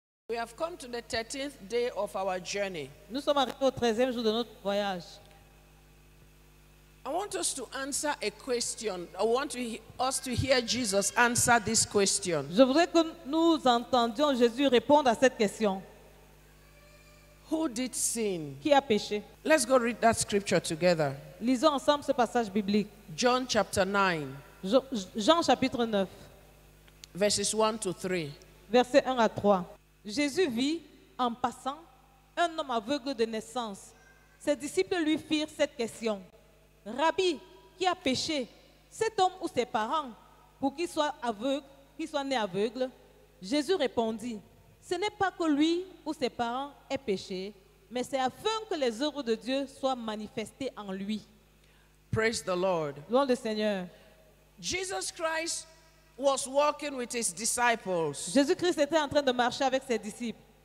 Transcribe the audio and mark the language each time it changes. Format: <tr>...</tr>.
<en>We have come to the 13th day of our journey.</en> <fr>Nous sommes arrivés au 13e jour de notre voyage.</fr> <en>I want us to answer a question. I want us to hear Jesus answer this question.</en> <fr>Je voudrais que nous entendions Jésus répondre à cette question.</fr> <en>Who did sin?</en> <fr>Qui a péché?</fr> <en>Let's go read that scripture together.</en> <fr>Lisons ensemble ce passage biblique.</fr> <en>John chapter 9,</en> <fr>Jean chapitre 9,</fr> <en>verses 1 to 3.</en> <fr>versets 1 à 3. Jésus vit, en passant, un homme aveugle de naissance. Ses disciples lui firent cette question. Rabbi, qui a péché, cet homme ou ses parents, pour qu'il soit aveugle, qu'il soit né aveugle? Jésus répondit, ce n'est pas que lui ou ses parents aient péché, mais c'est afin que les œuvres de Dieu soient manifestées en lui.</fr> <en>Praise the Lord.</en> <fr>Louons le Seigneur.</fr> <en>Jesus Christ was walking with his disciples.</en> <fr>Jésus-Christ était en train de marcher avec ses disciples.</fr>